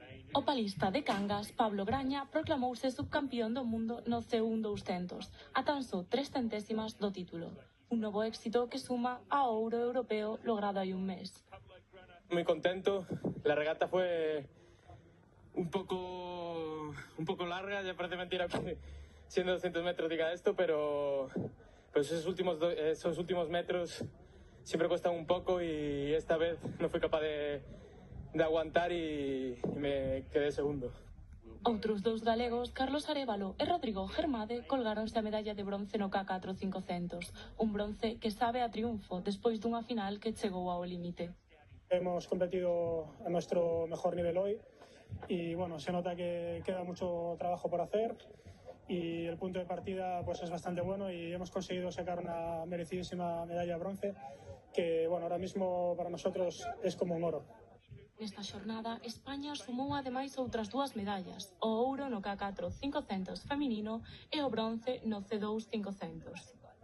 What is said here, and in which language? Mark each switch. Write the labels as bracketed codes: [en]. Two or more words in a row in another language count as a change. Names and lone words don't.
[gl] O palista de Cangas, Pablo Graña, proclamouse subcampeón do mundo no C1 200, a tan só 3 centésimas do título. Un novo éxito que suma ao ouro europeo logrado hai un mes. [es] Muy contento, la regata fue un poco larga, ya parece mentira que siendo 200 metros diga esto, pero pues esos últimos metros siempre cuestan un poco y esta vez no fui capaz de aguantar y me quedé segundo. [gl] Outros dous galegos, Carlos Arévalo e Rodrigo Germade, colgáronse a medalla de bronce no K4 500, un bronce que sabe a triunfo despois dunha final que chegou ao límite. [es] Hemos competido a nuestro mejor nivel hoy y bueno, se nota que queda mucho trabajo por hacer y el punto de partida pues es bastante bueno y hemos conseguido sacar una merecidísima medalla de bronce que bueno, ahora mismo para nosotros es como un oro. [gl] Nesta xornada, España sumou ademais outras dúas medallas, o ouro no K4 500 feminino e o bronce no C2 500.